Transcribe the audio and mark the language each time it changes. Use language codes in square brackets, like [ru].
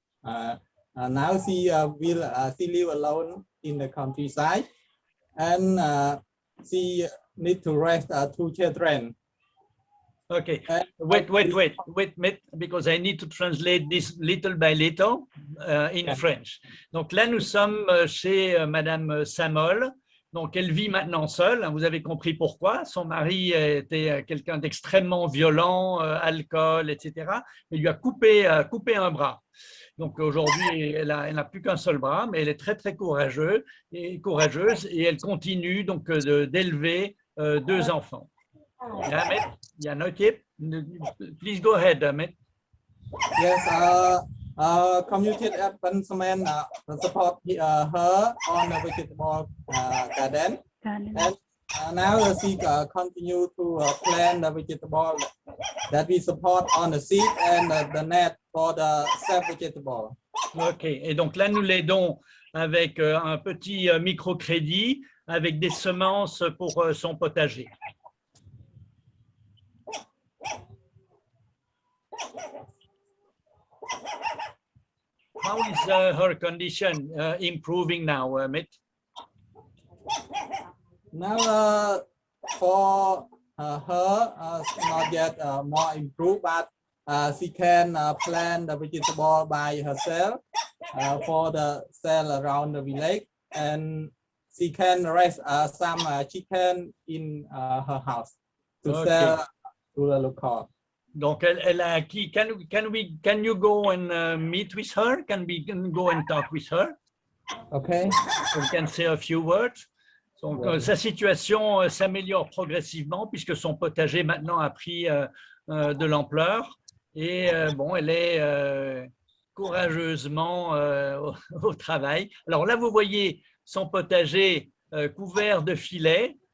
[en] Now she live alone in the countryside, and she need to raise 2 children. Okay, wait, because I need to translate this little by little in French. [fr] Donc là, nous sommes chez Madame Samol. Donc, elle vit maintenant seule. Vous avez compris pourquoi. Son mari était quelqu'un d'extrêmement violent, alcool, etc. Il lui a coupé un bras. Donc, aujourd'hui, elle n'a plus qu'un seul bras, mais elle est très, très courageuse et elle continue donc d'élever 2 enfants. [en] Yeah, no tip. Please go ahead, Amit. Yes, community advancement support her on the vegetable garden. And now she continue to plant the vegetable that we support on the seed and the net for the self-vegetable. [fr] Ok, et donc là, nous l'aidons avec un petit microcrédit avec des semences pour son potager. [en] How is her condition improving now, Amit? Now, for her, not yet more improved, but she can plant the vegetable by herself for the sale around the village, and she can raise some chicken in her house to sell to the local. [fr] Donc, elle a acquis. [en] Can you go and meet with her? Can we go and talk with her? Okay. We can say a few words. [fr] Donc, sa situation s'améliore progressivement puisque son potager maintenant a pris de l'ampleur et bon, elle est courageusement au travail. Alors là, vous voyez son potager couvert de filets.